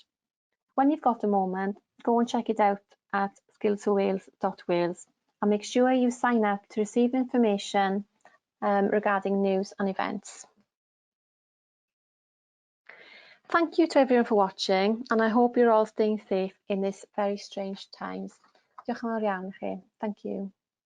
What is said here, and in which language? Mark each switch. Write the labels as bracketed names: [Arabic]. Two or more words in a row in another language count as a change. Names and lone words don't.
[English] When you've got a moment, go and check it out at skillsforwales.wales and make sure you sign up to receive information regarding news and events. Thank you to everyone for watching, and I hope you're all staying safe in this very strange times. [Welsh] Diolch yn fawr iawn i chi. [English] Thank you.